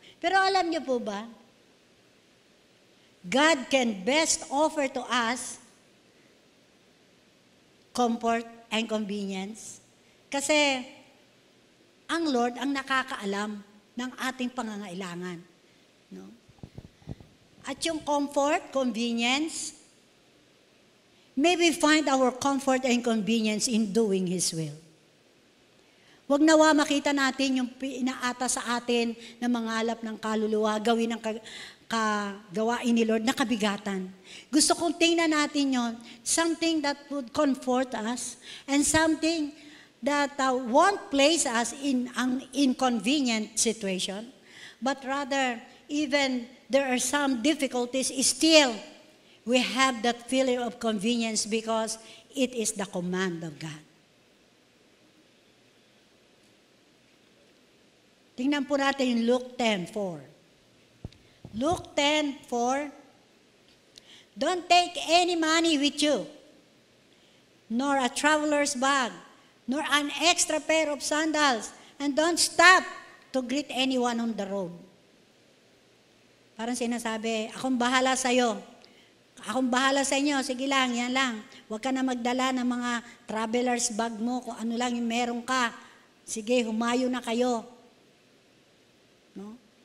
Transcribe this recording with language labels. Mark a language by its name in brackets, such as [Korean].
[Filipino] Pero alam niyo po ba, [English] God can best offer to us comfort and convenience. [Filipino] Kasi ang Lord ang nakakaalam ng ating pangangailangan. No? At yung [English] comfort, convenience, may we find our comfort and convenience in doing His will. [Filipino] Huwag nawa makita natin yung inaata sa atin na mangalap ng kaluluwa, gawin ng gawain ni Lord na kabigatan. Gusto kong tingnan natin yon, [English] something that would comfort us and something that won't place us in an inconvenient situation, but rather even there are some difficulties, still we have that feeling of convenience because it is the command of God. [Filipino] Tingnan po natin yung [English] Luke 10:4. Luke 10:4, don't take any money with you, nor a traveler's bag, nor an extra pair of sandals, and don't stop to greet anyone on the road. [Filipino] Parang sinasabi, akong bahala sa'yo. Akong bahala sa inyo, sige lang, yan lang. Huwag ka na magdala ng mga traveler's bag mo, kung ano lang yung meron ka. Sige, humayo na kayo. No?